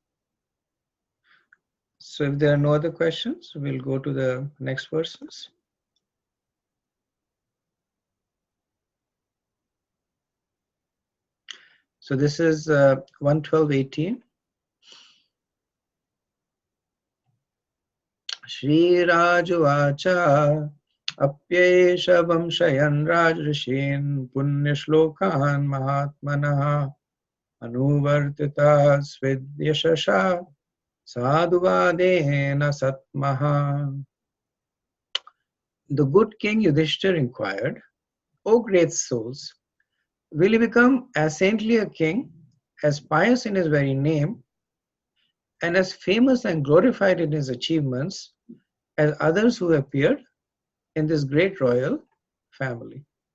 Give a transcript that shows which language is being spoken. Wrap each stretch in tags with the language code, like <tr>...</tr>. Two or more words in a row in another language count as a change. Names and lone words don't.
<en>So if there are no other questions, we'll go to the next verses. So this is 112:18.</en> <sa>श्री राजोवाच अप्येष वंश्यान् राजर्षीन् पुण्य श्लोकान् महात्मनः अनुवर्तिता स्विद्यशसा साधुवादेन सत्तमाः.</sa> <en>The good king Yudhishthir inquired, O great souls, will he become as saintly a king, as pious in his very name, and as famous and glorified in his achievements as others who appeared in this great royal family?</en>